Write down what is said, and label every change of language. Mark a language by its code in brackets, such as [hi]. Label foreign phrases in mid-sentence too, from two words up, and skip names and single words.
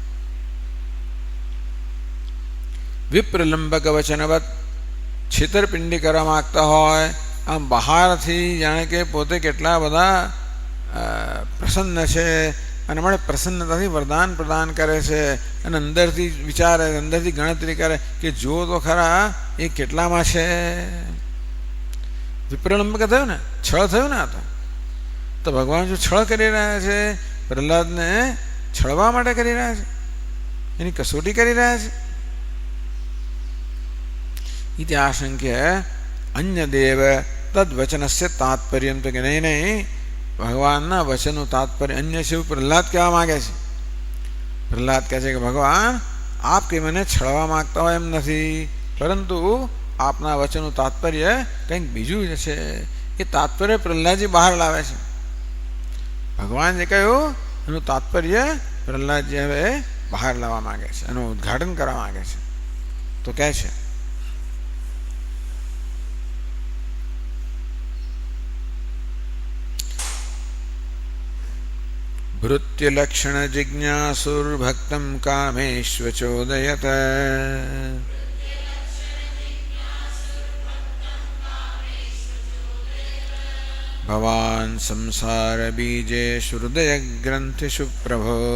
[gu] વિપ્રલંબક વચનવત, છેતરપિંડી કરવા માગતા હોય, આમ બહારથી જાણે કે પોતે કેટલા બધા પ્રસન્ન છે અને મને પ્રસન્નતાથી વરદાન પ્રદાન કરે છે, અને અંદરથી વિચારે, અંદરથી ગણતરી કરે કે જો તો ખરા એ કેટલામાં છે. વિપ્રલંબક થયું ને, છળ થયું ને. આ તો ભગવાન જો છળ કરી રહ્યા છે, પ્રહલાદને છળવા માટે કરી રહ્યા છે, એની કસોટી કરી રહ્યા છે. [sa] इति आशंक्य अन्य देव तद वचनस्य तात्पर्य, [gu] તો કે નહીં નહીં, भगवानના વચનનું તાત્પર્ય અન્ય છે એવું પ્રહલાદ કહેવા માગે છે. પ્રહલાદ કહે છે કે ભગવાન આપ કે મને છળવા માંગતા હોય એમ નથી, પરંતુ આપના વચનનું તાત્પર્ય કંઈક બીજું જ છે. એ તાત્પર્ય પ્રહલાદજી બહાર લાવે છે. ભગવાન જે કહ્યું એનું તાત્પર્ય પ્રહલાદજી હવે બહાર લાવવા માંગે છે, એનું ઉદ્ઘાટન કરવા માંગે છે. તો કહે છે [sa] भृत्यलक्षण जिज्ञासुर्भक्तं कामेष्वचोदयत, भवान् संसार बीजेषु हृदय ग्रंथिषु प्रभो,